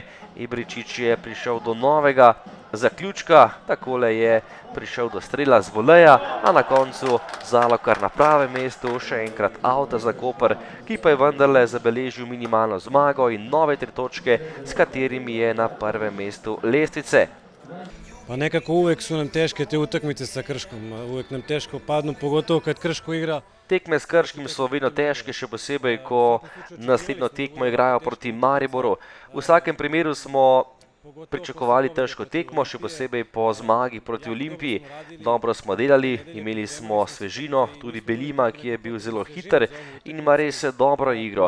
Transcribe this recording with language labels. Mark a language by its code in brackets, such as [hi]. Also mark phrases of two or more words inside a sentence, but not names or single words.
[sl] Ibričić je prišel do novega zaključka, takole je prišel do strela z voleja, a na koncu Zalokar na pravem mestu, še enkrat avta za Koper, ki pa je vendarle zabeležil minimalno zmago in nove 3 točke, s katerimi je na prvem mestu lestvice. [hr] Pa nekako uvijek su nam teške te utakmice sa Krškom, uvijek nam teško padnu, pogotovo kad Krško igra. [sl] Tekme s Krškim so vedno težke, še posebej, ko naslednjo tekmo igrajo proti Mariboru. V vsakem primeru smo pričakovali težko tekmo, še posebej po zmagi proti Olimpiji. Dobro smo delali, imeli smo svežino, tudi Belima, ki je bil zelo hiter in ima res dobro igro.